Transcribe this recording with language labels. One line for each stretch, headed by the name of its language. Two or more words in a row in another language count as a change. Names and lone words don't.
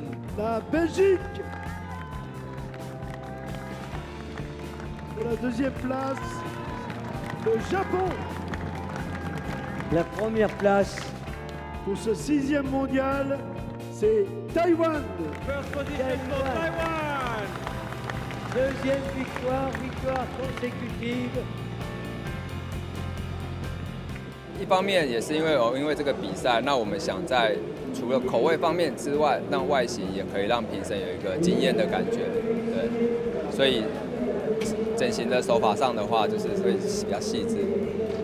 French: La Belgique. Pour la deuxième place, le Japon. La première place. Pour ce 6e mondial, c'est Taïwan.
English: First position for Taiwan.
French: Deuxième victoire consécutive.
Chinese: 一方面也是因为这个比赛，那我们想在除了口味方面之外，让外形也可以让评审有一个惊艳的感觉，对，所以整形的手法上的话，就是会比较细致。